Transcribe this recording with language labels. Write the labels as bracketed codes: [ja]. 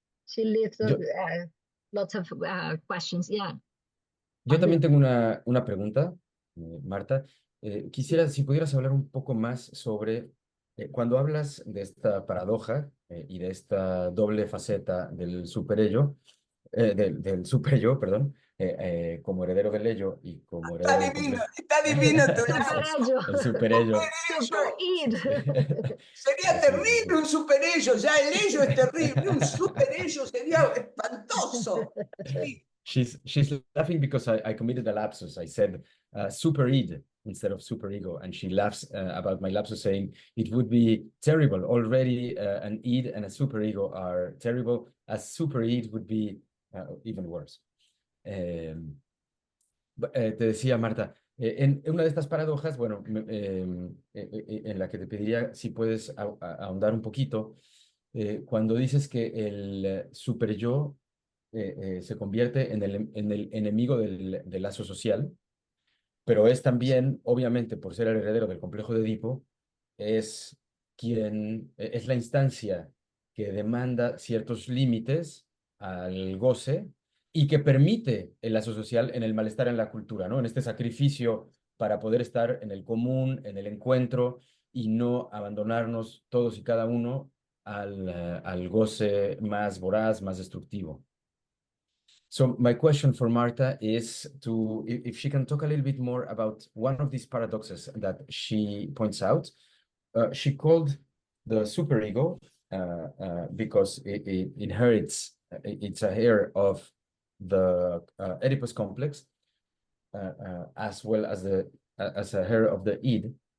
[en] She leaves lots of questions. Yeah. [es] Yo también tengo una pregunta, Marta. Quisiera, si pudieras hablar un poco más sobre, cuando hablas de esta paradoja y de esta doble faceta del superello, del superyo, perdón, como heredero del ello y como heredero del complejo. Está divino tu Superello. El superello. [en] Super id. [es] Sería terrible un superello, ya el ello es terrible, un superello sería espantoso. Sí. [en] She's laughing because I committed a lapsus. I said super id instead of super ego, and she laughs about my lapsus, saying it would be terrible. Already an id and a super ego are terrible. A super id would be even worse. [es] Te decía, Marta, en una de estas paradojas, bueno, en la que te pediría si puedes ahondar un poquito, cuando dices que el super yo se convierte en el enemigo del lazo social, pero es también, obviamente, por ser el heredero del complejo de Edipo, es es la instancia que demanda ciertos límites al goce y que permite el lazo social en el malestar en la cultura, ¿no? En este sacrificio para poder estar en el común, en el encuentro y no abandonarnos todos y cada uno al goce más voraz, más destructivo. [en] So my question for Marta is if she can talk a little bit more about one of these paradoxes that she points out. She called the superego because it inherits, it's a heir of the Oedipus complex, as well as as a heir of the id.